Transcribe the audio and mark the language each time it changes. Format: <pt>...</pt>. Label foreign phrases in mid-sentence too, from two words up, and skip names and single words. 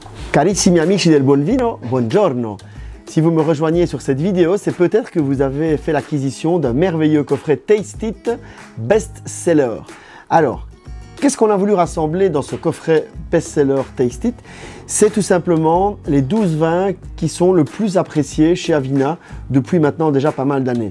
<it>Carissimi amici del buon vino, buongiorno.</it> <fr>Si vous me rejoignez sur cette vidéo, c'est peut-être que vous avez fait l'acquisition d'un merveilleux coffret Taste It Best Seller. Alors, qu'est-ce qu'on a voulu rassembler dans ce coffret Best Seller Taste It? C'est tout simplement les 12 vins qui sont le plus appréciés chez Avina depuis maintenant déjà pas mal d'années.</fr>